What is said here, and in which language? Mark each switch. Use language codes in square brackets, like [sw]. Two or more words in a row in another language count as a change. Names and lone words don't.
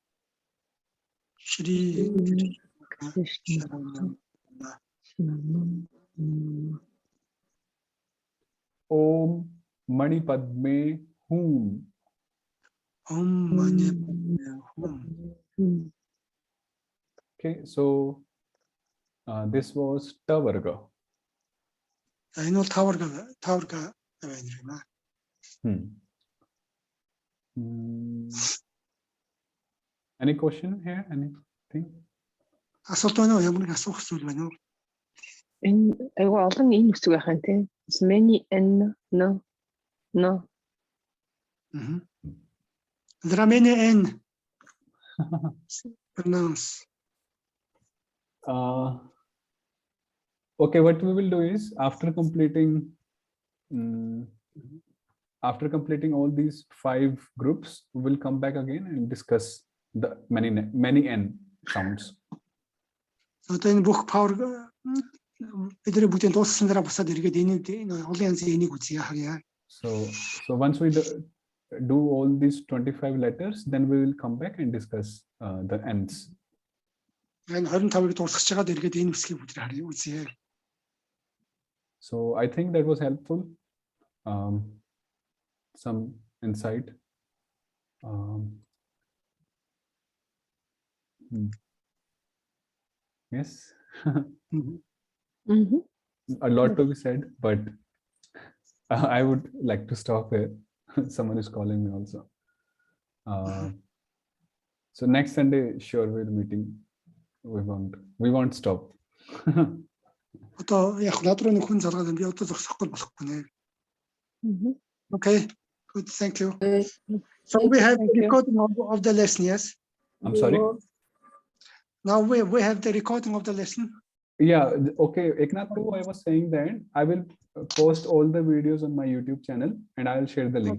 [sa] Shri Krishna. Sharanam. Om Mani Padme Hum. Om Mani Padme Hum. [en] Okay, so this was Tavarga. I know Tavarga байна. Any question here? Anything? [mn] Асуулт байна уу? Ямар нэг асуух зүйл байна уу? Энэ айгүй олон энэ үсэг байх юм тий. [en] Many n no. There are many N. Pronounce. Okay, what we will do is after completing all these 5 groups, we will come back again and discuss the many N sounds. [mn] Одоо энэ бүх power бидний бүгдийн дууссан дараа босоод эргээд энэ олон янзын энийг үзье хаяа. [en] So once we do all these 25 letters, then we will come back and discuss the N's. [mn] Энэ 25-ыг дуусгаж чагаад эргээд энэ үсгийг бүгд харъя үзье. [en] So I think that was helpful. Some insight. Yes. A lot to be said, but I would like to stop here. Someone is calling me also. So next Sunday, sure, we're meeting. We won't stop. [mn] Одоо яг над руу нэг хүн залгаад би одоо зогсохгүй болохгүй нэ. [en] Okay, good, thank you. So we have recording of the lesson, yes? I'm sorry. Now we have the recording of the lesson. Yeah, okay. Eknath Prabhu, I was saying that I will post all the videos on my YouTube channel and I'll share the link.